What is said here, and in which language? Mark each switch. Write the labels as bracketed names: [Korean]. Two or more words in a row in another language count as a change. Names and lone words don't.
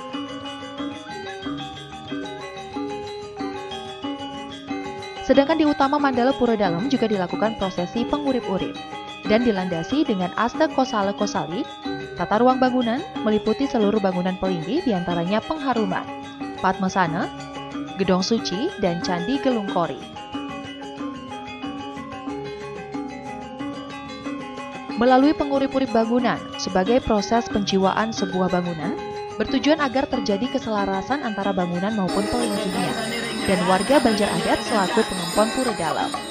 [Indonesian] Sedangkan di Utama Mandala Pura Dalem juga dilakukan prosesi pengurip-urip dan dilandasi dengan Asta Kosala Kosali, tata ruang bangunan meliputi seluruh bangunan pelinggih diantaranya Pengharuman, Padmasana, Gedong Suci, dan Candi Gelungkori. Melalui pengurip-urip bangunan sebagai proses penjiwaan sebuah bangunan, bertujuan agar terjadi keselarasan antara bangunan maupun pelinggihnya dan warga Banjar Adat selaku pengempon Pura Dalem.